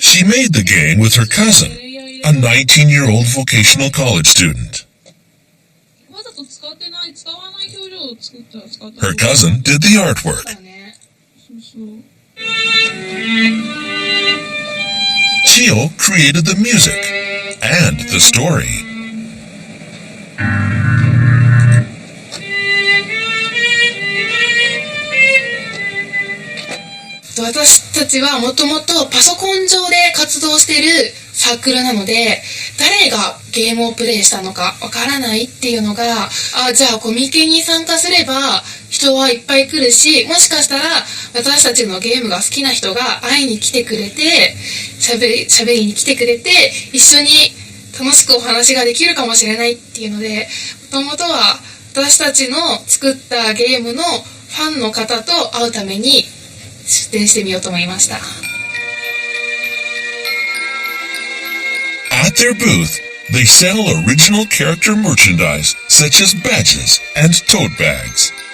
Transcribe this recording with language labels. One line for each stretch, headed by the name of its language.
English: She made the game with her cousin, a 19-year-old vocational college student.
Japanese: わざと使わない表情を作ったら使った。
English: Her cousin did the artwork.
Japanese: そうそう。
English: Chio created the music and the story.
Japanese: 私たちはもともとパソコン上で活動しているサークルなので、誰がゲームをプレイしたのかわからないっていうのが、じゃあコミケに参加すれば人はいっぱい来るし、もしかしたら私たちのゲームが好きな人が会いに来てくれて、喋りに来てくれて、一緒に楽しくお話ができるかもしれないっていうので、もともとは私たちの作ったゲームのファンの方と会うために出展してみようと思いました。
English: At their booth, they sell original character merchandise such as badges and tote bags.